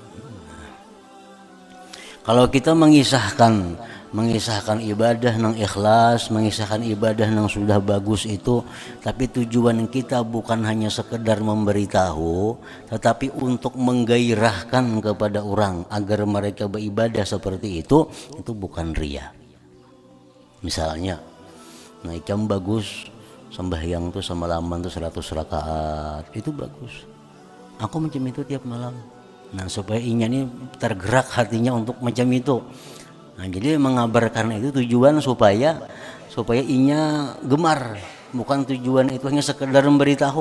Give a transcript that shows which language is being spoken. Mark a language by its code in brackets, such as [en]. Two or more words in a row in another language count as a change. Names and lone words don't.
[bjn] Kalau kita mengisahkan ibadah yang ikhlas, mengisahkan ibadah yang sudah bagus itu, tapi tujuan kita bukan hanya sekedar memberitahu, tetapi untuk menggairahkan kepada orang agar mereka beribadah seperti itu bukan riya. Misalnya, nah ikam bagus sembahyang tuh semalaman tuh 100 rakaat, itu bagus. Aku macam itu tiap malam. Nah, supaya inya ini tergerak hatinya untuk macam itu. Nah, jadi mengabarkan itu tujuan supaya inya gemar, bukan tujuan itu hanya sekedar memberitahu.